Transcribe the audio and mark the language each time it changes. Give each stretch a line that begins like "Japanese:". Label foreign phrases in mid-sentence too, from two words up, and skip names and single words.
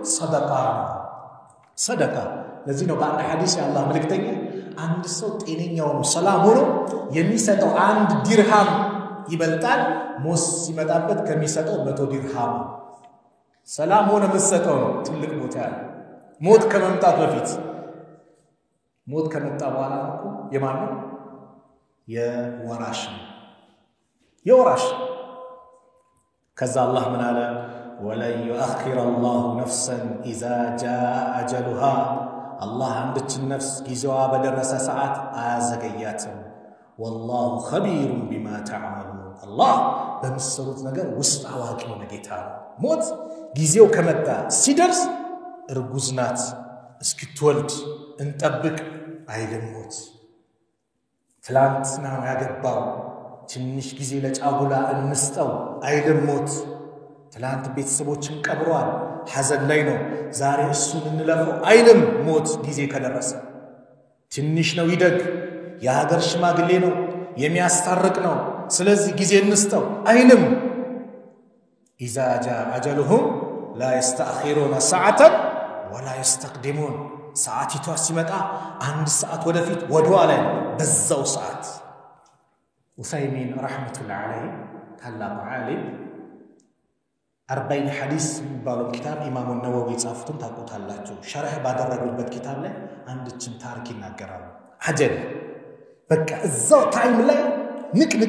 Amharic: ሰደቃ ለዚህ ነው በአንድ ሐዲስ የአላህ መልእክተኛ አንድ ሰው ጤነኛው ነው ሰላም ሆኖ የሚሰጠው አንድ ዲርሃም ይበልጣል ሞት ሲመጣበት ከሚሰጠው 100 ዲርሃም ሰላም ሆነ መስጠው ነው ትልቅ ቦታ ያለ ሞት ከመምጣት በፊት ሞት ከመጣ በኋላ የማን ነው የወራሽ ከዛ አላህ ምን አለ ወለን
Arabic: يؤخر الله نفسا اذا جاء اجلها الله
Amharic: አንድችን ነፍስ ጊዜዋ በደረሰ ሰዓት አያዘገያትም
Arabic: والله خبير بما تعملون الله
Amharic: በምትሰሩት ነገር ውስጥ አዋቂ ነው ጌታ ነው ሞት ጊዜው ከመጣ ሲደርስ እርጉዝ ናት እስክትወልድ እንጠብቅ አይልም ሞት ትላንትና ያገባው ትንሽ ጊዜ ለጫጉላ እንስጠው አይልም ሞት ትላንት ቤተሰቦችን ቀብሯል ሐዘን ላይ ነው ዛሬ እሱን እንለፈው አይልም ሞት ጊዜ ከደረሰ ትንሽ ነው ይደግ የሀገር ሽማግሌ ነው የሚያስታርቅ ነው ስለዚህ ጊዜ እንስጠው አይልም
Arabic: إذا جاء أجلهم لا يستأخرون ساعة ولا يستقدمون ساعتي
Amharic: ሲመጣ አንድ ሰዓት ወደፊት ወደኋላ በዛው ሰዓት ኡሰይሚን
Arabic: رحمة الله عليه
Amharic: ታላቁ ዓሊም 40 ሐዲስ የሚባለው ኪታብ ኢማሙ ነወዊ ጻፉትን ታቆታላችሁ ሸርህ ባደረጉበት ኪታብ ላይ አንድችን ታሪክ ይናገራሉ አጀል በቃ እዛው ታይም ላይ ንቅንቅ